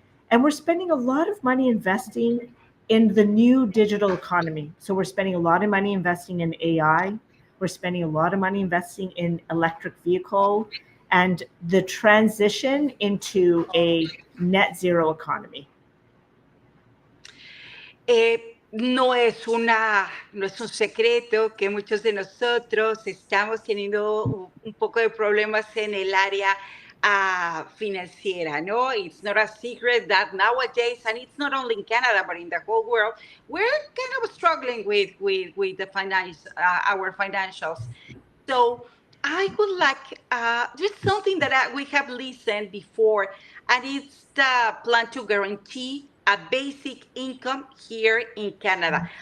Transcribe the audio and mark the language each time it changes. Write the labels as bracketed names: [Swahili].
[English] And we're spending a lot of money investing in the new digital economy. So we're spending a lot of money investing in AI. We're spending a lot of money investing in electric vehicle and the transition into a net zero economy. [Spanish] No es un secreto que muchos de nosotros estamos teniendo un poco de problemas en el área financiera, ¿no? [English] It's not a secret that nowadays, and it's not only in Canada, but in the whole world, we're kind of struggling with the finance, our financials. So I would like, just something that we have listened before, and it's the plan to guarantee a basic income here in Canada.